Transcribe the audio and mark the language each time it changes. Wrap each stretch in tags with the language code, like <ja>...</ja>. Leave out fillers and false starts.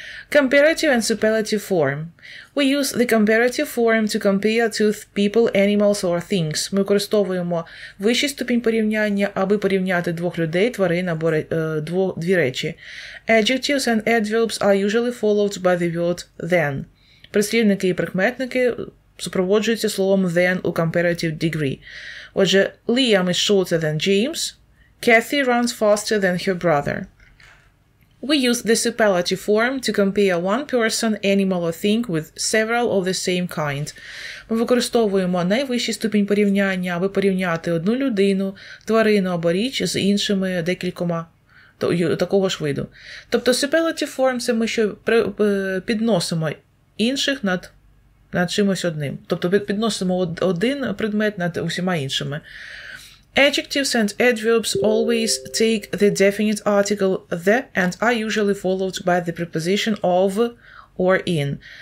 <en>Comparative and superlative form. We use the comparative form to compare two people, animals or things.</en> <uk>Ми використовуємо вищий ступінь порівняння, аби порівняти двох людей, тварин або дві речі.</uk> <en>Adjectives and adverbs are usually followed by the word then.</en> <uk>Прислівники і прикметники супроводжуються словом then у</uk> <en>comparative degree.</en> <uk>Отже,</uk> <en>Liam is shorter than James. Kathy runs faster than her brother. We use the superlative form to compare one person, animal or thing with several of the same kind.</en> <uk>Ми використовуємо найвищий ступінь порівняння, аби порівняти одну людину, тварину або річ з іншими декількома такого ж виду. Тобто</uk> <en>superlative form</en> <uk>– це ми що підносимо інших над чимось одним. Тобто підносимо один предмет над усіма іншими.</uk> <en>Adjectives and adverbs always take the definite article the and are usually followed by the preposition of or in.</en>